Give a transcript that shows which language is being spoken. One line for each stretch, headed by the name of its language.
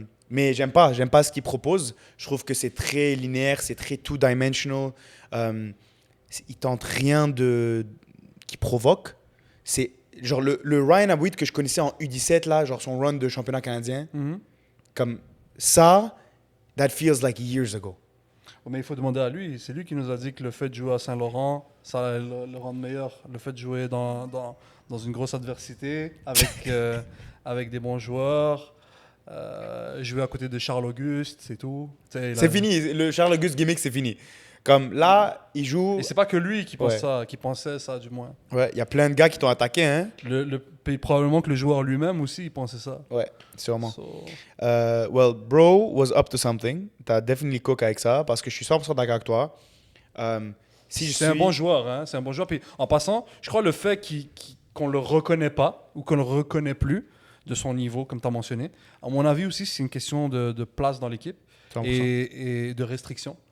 French: Mais j'aime pas ce qu'il propose. Je trouve que c'est très linéaire, c'est très two-dimensional. Il tente rien qui provoque. C'est genre le Ryan Abouid que je connaissais en U17, là, genre son run de championnat canadien. Comme ça,
English: that feels like years ago.
French: Mais il faut demander à lui. C'est lui qui nous a dit que le fait de jouer à Saint-Laurent, ça allait le rendre meilleur. Le fait de jouer dans une grosse adversité, avec des bons joueurs, jouer à côté de Charles Auguste, c'est tout. C'est fini. Le Charles Auguste gimmick, c'est fini. Comme là, il joue... Et c'est pas que lui qui pense Ouais. ça, qui pensait ça du moins. Ouais, il y a plein de gars qui t'ont attaqué, hein? Probablement que le joueur lui-même aussi, il pensait ça. Ouais, sûrement. So,
English: Well, bro was up to something.
French: T'as
English: definitely cook
French: avec ça parce que je suis 100% d'accord avec toi. c'est un bon joueur, hein? C'est un bon joueur. Puis en passant, je crois le fait qu'on le reconnaît pas ou qu'on le reconnaît plus de son niveau, comme tu as mentionné, à mon avis aussi, c'est une question de place dans l'équipe 100%. et de restriction.